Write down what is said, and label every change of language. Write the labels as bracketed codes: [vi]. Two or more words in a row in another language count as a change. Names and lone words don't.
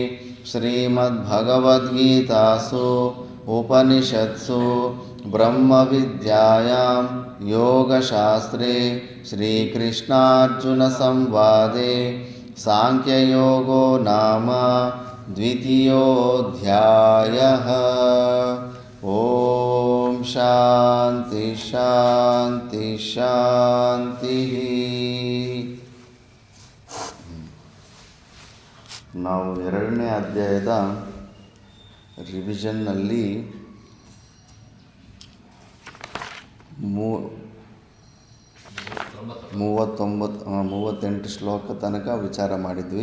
[sa] श्रीमद्भगवद्गीतासु उपनिषत्सु ब्रह्मविद्यायां योगशास्त्रे श्रीकृष्णार्जुनसंवादे सांख्ययोगो नाम द्वितीयोऽध्यायः। ॐ शान्ति शान्ति ಶಾಂತಿಃ. [kn] ನಾವು ಎರಡನೇ ಅಧ್ಯಾಯದ ರಿವಿಷನ್ನಲ್ಲಿ 38 ಶ್ಲೋಕ ತನಕ ವಿಚಾರ ಮಾಡಿದ್ವಿ.